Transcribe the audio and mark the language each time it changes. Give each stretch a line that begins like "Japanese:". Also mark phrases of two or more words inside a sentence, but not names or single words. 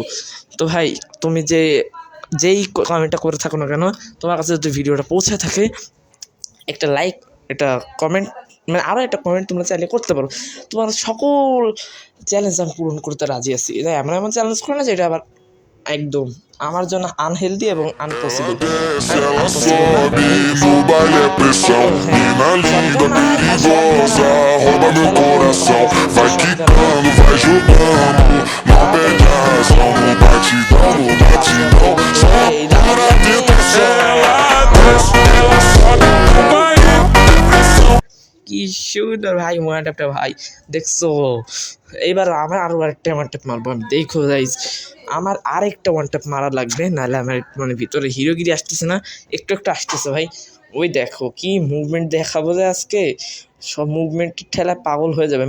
Bangla: তো ভাই তুমি যেই কমেন্টটা করে থাকো না কেন, তোমার কাছে যদি ভিডিওটা পৌঁছে থাকে, একটা লাইক, একটা কমেন্ট, মানে আরও একটা কমেন্ট তোমরা চাইলে করতে পারো। তোমার সকল চ্যালেঞ্জ আমি পূরণ করতে রাজি আছি। এমন চ্যালেঞ্জ করে না যেটা আবার একদম আমার জন্য আনহেলদি এবং আনপসিবল।
Portuguese: perigosa, rouba meu coração. Vai quicando, vai jogando, não perde a razão. No batidão, no batidão, só pura tentação. Ela desce, ela sobe, não vai pressão.
Bangla: কি সুন্দর ভাই মোয়াটাপটা ভাই দেখছো। এইবার আমার আরো একটা
English: one tap
Bangla: মারবো আমি, দেখো গাইস আমার আরেকটা
English: one tap
Bangla: মারা লাগবে, নাহলে আমার মানে ভিতরে হিরোগিরি আসতেছে না, একটু একটু আসতেছে ভাই। ওই দেখো কি মুভমেন্ট দেখাবো যে আজকে, সব মুভমেন্টের ঠেলায় পাগল হয়ে যাবে।